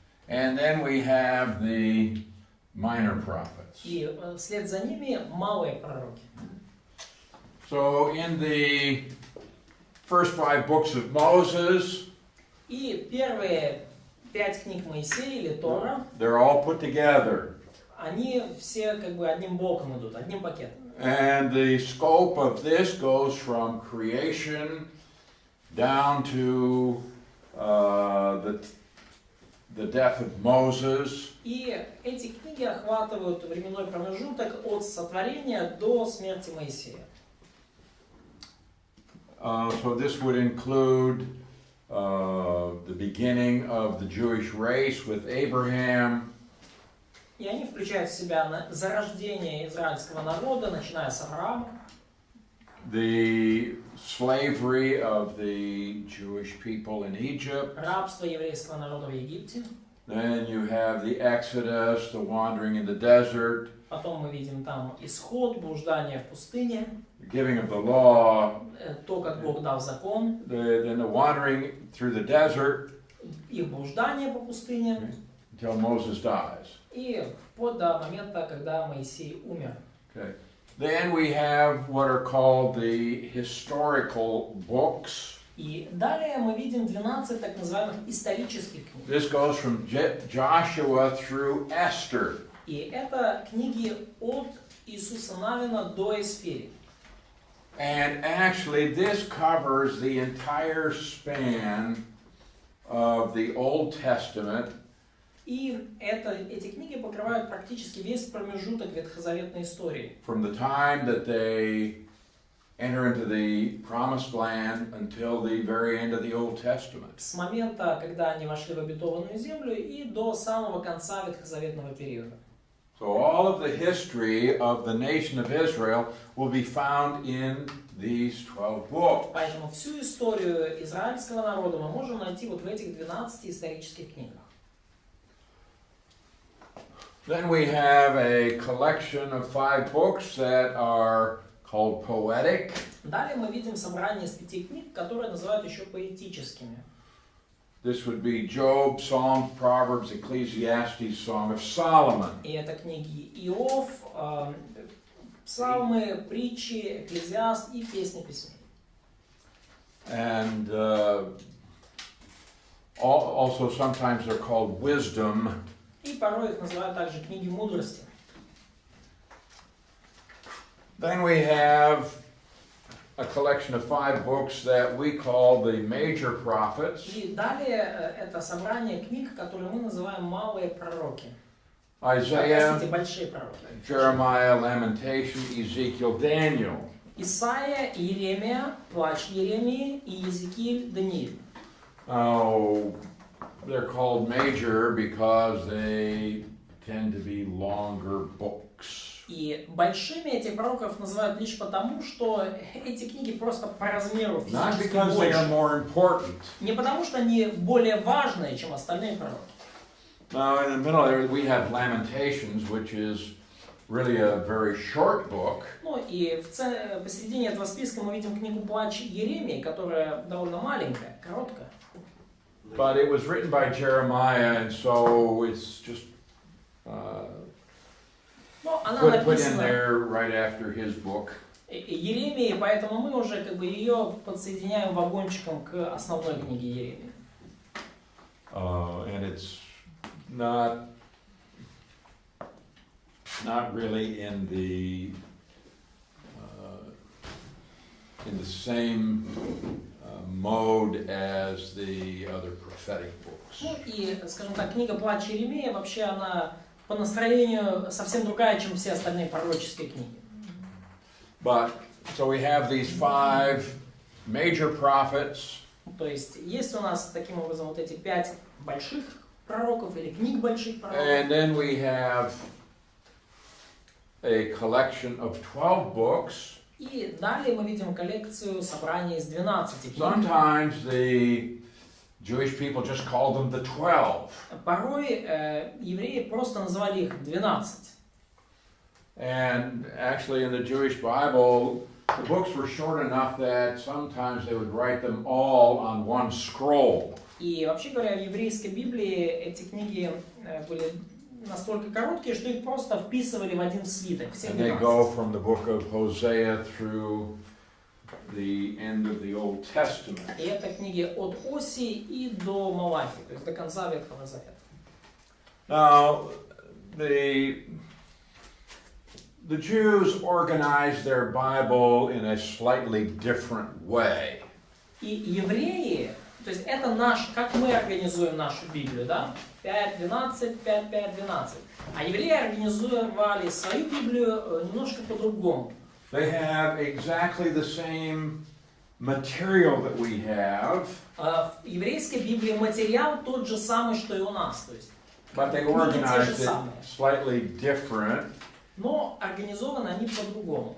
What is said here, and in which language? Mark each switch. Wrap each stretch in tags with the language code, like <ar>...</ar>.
<en>And then we have the minor prophets.</en> <ru>И вслед за ними малые пророки.</ru> <en>So in the first 5 books of Moses,</en> <ru>И первые 5 книг Моисея или Тора,</ru> <en>they're all put together.</en> <ru>они все как бы одним блоком идут, одним пакетом.</ru> <en>And the scope of this goes from creation down to the death of Moses.</en> <ru>И эти книги охватывают временной промежуток от сотворения до смерти Моисея.</ru> <en>So this would include the beginning of the Jewish race with Abraham.</en> <ru>И они включают в себя зарождение израильского народа, начиная с Авраама.</ru> <en>The slavery of the Jewish people in Egypt.</en> <ru>Рабство еврейского народа в Египте.</ru> <en>Then you have the Exodus, the wandering in the desert.</en> <ru>Потом мы видим там исход, блуждание в пустыне.</ru> <en>The giving of the law.</en> <ru>То, как Бог дал закон.</ru> <en>Then the wandering through the desert.</en> <ru>Их блуждание по пустыне.</ru> <en>Until Moses dies.</en> <ru>И вплоть до момента, когда Моисей умер.</ru> <en>Okay. Then we have what are called the historical books.</en> <ru>И далее мы видим 12 так называемых исторических книг.</ru> <en>This goes from Joshua through Esther.</en> <ru>И это книги от Иисуса Навина до Эсфири.</ru> <en>And actually this covers the entire span of the Old Testament.</en> <ru>И эти книги покрывают практически весь промежуток ветхозаветной истории.</ru> <en>From the time that they enter into the promised land until the very end of the Old Testament.</en> <ru>С момента, когда они вошли в обетованную землю, и до самого конца ветхозаветного периода.</ru> <en>So all of the history of the nation of Israel will be found in these 12 books.</en> <ru>Поэтому всю историю израильского народа мы можем найти вот в этих 12 исторических книгах.</ru> <en>Then we have a collection of 5 books that are called poetic.</en> <ru>Далее мы видим собрание из 5 книг, которые называют еще поэтическими.</ru> <en>This would be Job, Psalms, Proverbs, Ecclesiastes, Song of Solomon.</en> <ru>И это книги Иов, Псалмы, Притчи, Экклезиаст и Песни песней.</ru> <en>And also sometimes they're called wisdom.</en> <ru>И порой их называют также книги мудрости.</ru> <en>Then we have a collection of 5 books that we call the major prophets.</en> <ru>И далее это собрание книг, которые мы называем малые пророки.</ru> <en>Isaiah,</en> <ru>Простите, большие пророки.</ru> <en>Jeremiah, Lamentation, Ezekiel, Daniel.</en> <ru>Исайя, Иеремия, Плач Иеремии и Иезекииль, Даниил.</ru> <en>Oh, they're called major because they tend to be longer books.</en> <ru>И большими этих пророков называют лишь потому, что эти книги просто по размеру</ru> <en>Not</en> <ru>физически</ru> <en>because they are</en> <ru>больше.</ru> <en>more important.</en> <ru>Не потому, что они более важные, чем остальные пророки.</ru> <en>Now, in the middle there, we have Lamentations, which is really a very short book.</en> <ru>Ну и посередине этого списка мы видим книгу «Плач Иеремии», которая довольно маленькая, короткая.</ru> <en>But it was written by Jeremiah, and so it's just</en> <ru>Но она</ru> <en>put in</en> <ru>написана</ru> <en>there right after his book.</en> <ru>Иеремии, поэтому мы уже как бы ее подсоединяем вагончиком к основной книге Иеремии.</ru> <en>And it's not really in the same mode as the other prophetic books.</en> <ru>Ну и, скажем так, книга «Плач Иеремии» вообще она по настроению совсем другая, чем все остальные пророческие книги.</ru> <en>But so we have these 5 major prophets.</en> <ru>То есть есть у нас таким образом вот эти 5 больших пророков или книг больших пророков.</ru> <en>And then we have a collection of 12 books.</en> <ru>И далее мы видим коллекцию собраний из 12 книг.</ru> <en>Sometimes the Jewish people just called them the 12.</en> <ru>Порой евреи просто называли их 12.</ru> <en>And actually in the Jewish Bible, the books were short enough that sometimes they would write them all on one scroll.</en> <ru>И вообще говоря, в еврейской Библии эти книги были настолько короткие, что их просто вписывали в один свиток. Все</ru> <en>And they</en> <ru>12.</ru> <en>go from the book of Hosea through the end of the Old Testament.</en> <ru>И это книги от Осии и до Малахии, то есть до конца Ветхого Завета.</ru> <en>Now, the Jews organized their Bible in a slightly different way.</en> <ru>И евреи, то есть это как мы организуем нашу Библию, да? 5, 12, 5, 5, 12. А евреи организовали свою Библию немножко по-другому.</ru> <en>They have exactly the same material that we have,</en> <ru>В еврейской Библии материал тот же самый, что и у нас. То есть</ru> <en>but they</en> <ru>книги те же</ru> <en>organized it</en> <ru>самые.</ru> <en>slightly different.</en> <ru>Но организованы они по-другому.</ru>